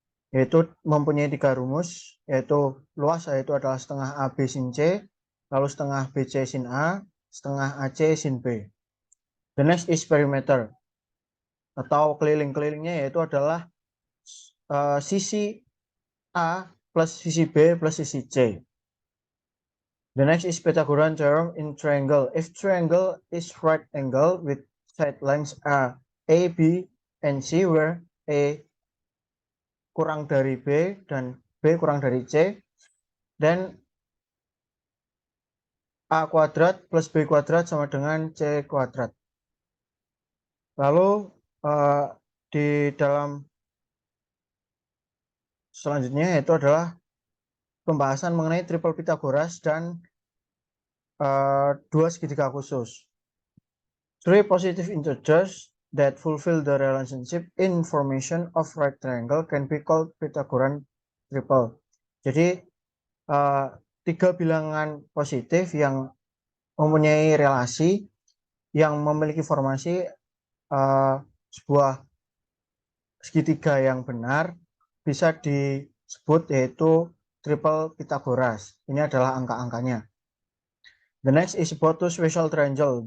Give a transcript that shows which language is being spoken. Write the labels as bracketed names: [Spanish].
[Indonesian] yaitu mempunyai 3 rumus, yaitu luas yaitu adalah setengah AB sin C, lalu setengah BC sin A, setengah AC sin B. [English] The next is perimeter, [Indonesian] atau keliling-kelilingnya yaitu adalah sisi A plus sisi B plus sisi C. [English] The next is Pythagorean theorem in triangle. If triangle is right angle with side lengths A, B, and C, where A [Indonesian] kurang dari B dan B kurang dari C, [English] then A kuadrat plus B kuadrat sama dengan C kuadrat. [Indonesian] Lalu di dalam selanjutnya yaitu adalah pembahasan mengenai triple Pythagoras dan dua segitiga khusus. [English] Three positive integers that fulfill the relationship in formation of right triangle can be called Pythagorean triple. [Indonesian] Jadi 3 bilangan positif yang mempunyai relasi yang memiliki formasi sebuah segitiga yang benar bisa disebut yaitu triple Pythagoras. Ini adalah angka-angkanya. [English] The next is about two special triangle.